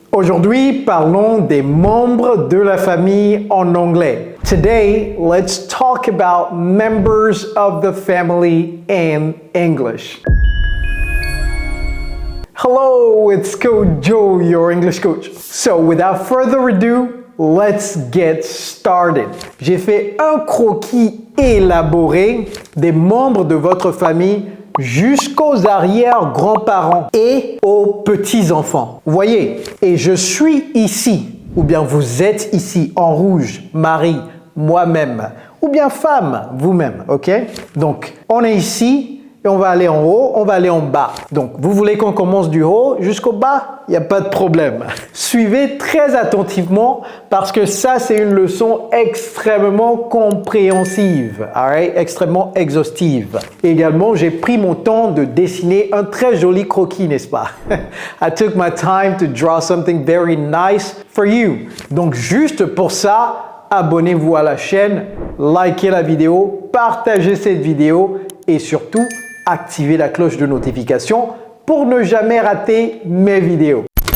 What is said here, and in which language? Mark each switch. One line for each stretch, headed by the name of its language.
French: Aujourd'hui, parlons des membres de la famille en anglais.
English: Today, let's talk about members of the family in English. Hello, it's Coach Joe, your English coach. So, without further ado, let's get started.
French: J'ai fait un croquis élaboré des membres de votre famille jusqu'aux arrière-grands-parents et aux petits-enfants. Vous voyez, et je suis ici, ou bien vous êtes ici en rouge, mari, moi-même, ou bien femme, vous-même, ok? Donc, on est ici et on va aller en haut, on va aller en bas. Donc, vous voulez qu'on commence du haut jusqu'au bas? Il n'y a pas de problème. Suivez très attentivement parce que ça, c'est une leçon extrêmement compréhensive, alright? Extrêmement exhaustive. Et également, j'ai pris mon temps de dessiner un très joli croquis, n'est-ce pas?
English: I took my time to draw something very nice for you.
French: Donc, juste pour ça, abonnez-vous à la chaîne, likez la vidéo, partagez cette vidéo et surtout, activez la cloche de notification pour ne jamais rater mes vidéos.